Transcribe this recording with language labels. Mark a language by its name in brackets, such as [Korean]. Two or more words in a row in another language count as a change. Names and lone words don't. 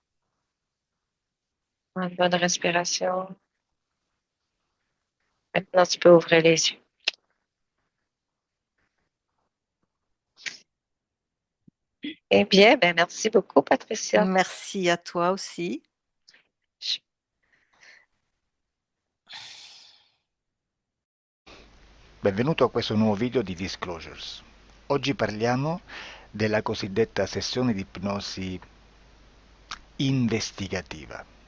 [French] Une bonne respiration. Maintenant, tu peux ouvrir les yeux. Eh bien, ben merci beaucoup, Patricia. Merci à toi aussi. [Italian] Benvenuto a questo nuovo video di Disclosures. Oggi parliamo della cosiddetta sessione di ipnosi investigativa.